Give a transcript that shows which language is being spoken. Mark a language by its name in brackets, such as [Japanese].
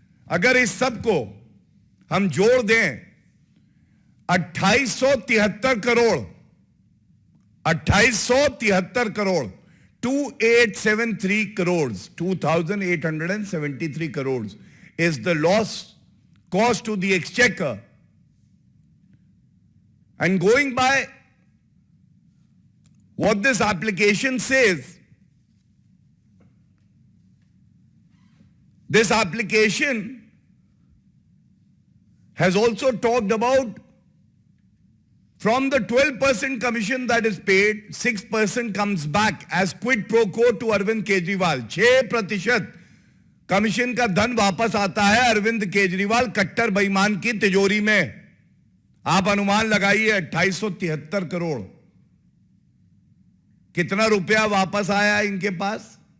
[Hindi] अगर इस सब को हम जोड़ दें 2873 crore, 2873 crore, [English] 2873 crores, 2873 crores is the loss cost to the exchequer. And going by what this application says, this application has also talked about from the 12% commission that is paid, 6% comes back as quid pro quo to Arvind Kejriwal. [Hindi] 6% commission का धन वापस आता है अरविंद केजरीवाल कट्टर बेईमान की तिजोरी में। आप अनुमान लगाइए 2873 करोड़, कितना रुपया वापस आया इनके पास?